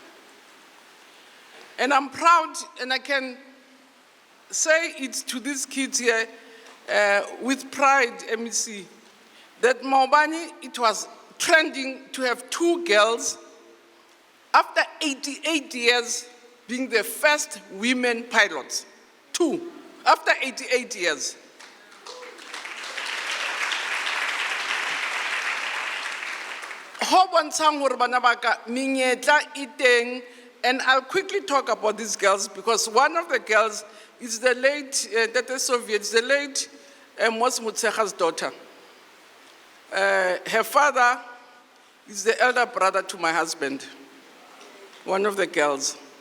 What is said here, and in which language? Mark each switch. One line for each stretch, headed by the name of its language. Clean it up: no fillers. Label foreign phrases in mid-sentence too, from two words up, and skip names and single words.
English: And I'm proud, and I can say it to these kids here with pride, MEC, that Maubani, it was trending to have 2 girls after 88 years being the first women pilots. 2, after 88 years.
Southern Sotho: Ho bontshang hore bana ba ka menyetla e teng.
English: And I'll quickly talk about these girls because one of the girls is the late, the Soviets, the late Mos Mutsega's daughter. Her father is the elder brother to my husband, one of the girls.